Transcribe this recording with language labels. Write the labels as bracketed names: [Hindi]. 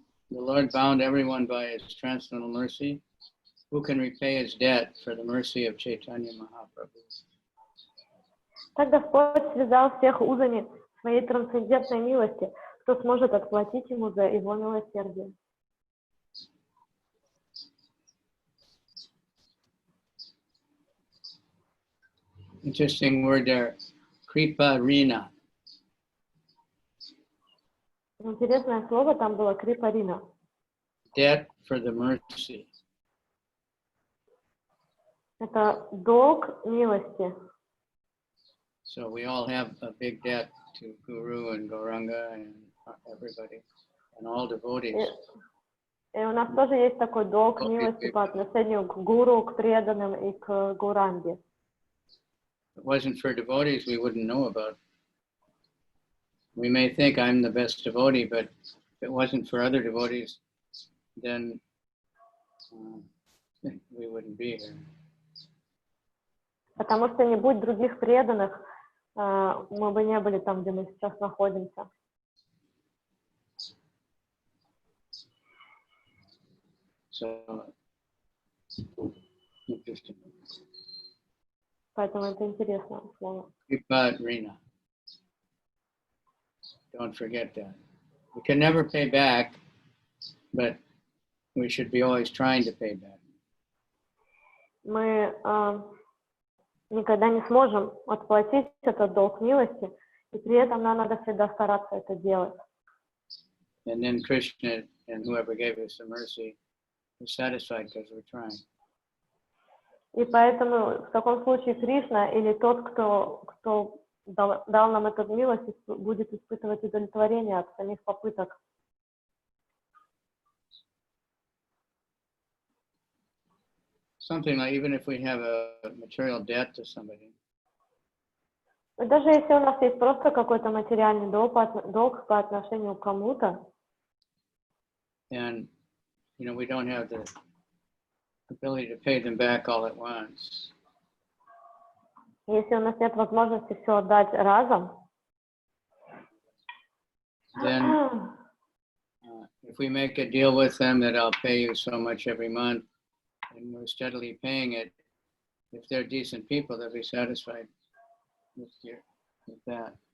[English] The Lord bound everyone by his transcendental mercy. Who can repay his debt for the mercy of Chaitanya Mahaprabhu? [Russian] Так Господь связал всех узами своей трансцендентной милости. Кто сможет отплатить ему за его милосердие? [English] Interesting word there, Kripa Rina. [Russian] Интересное слово там было крипарина. [English] Debt for the mercy. [Russian] Это долг милости. [English] So we all have a big debt to Guru and Gauranga and everybody and all devotees. [Russian] И у нас тоже есть такой долг милости по отношению к гуру, к преданным и к гуранге. [English] If it wasn't for devotees, we wouldn't know about it. We may think I'm the best devotee, but if it wasn't for other devotees, then we wouldn't be here. [Russian] Потому что не будь других преданных, мы бы не были там, где мы сейчас находимся. [English] So, interesting. [Russian] Поэтому это интересное слово. [English] Kripa-rina. Don't forget that. We can never pay back, but we should be always trying to pay back. [Russian] Мы никогда не сможем отплатить этот долг милости, и при этом нам надо всегда стараться это делать. [English] And then Krishna and whoever gave us the mercy is satisfied because we're trying. [Russian] И поэтому в таком случае Кришна или тот, кто дал нам эту милость, будет испытывать удовлетворение от самих попыток. [English] Something like even if we have a material debt to somebody. [Russian] И даже если у нас есть просто какой-то материальный долг по отношению к кому-то, [English] and we don't have the ability to pay them back all at once. [Russian] Если у нас нет возможности все отдать разом, [English] then if we make a deal with them that I'll pay you so much every month, and we're steadily paying it, if they're decent people, they'll be satisfied with that.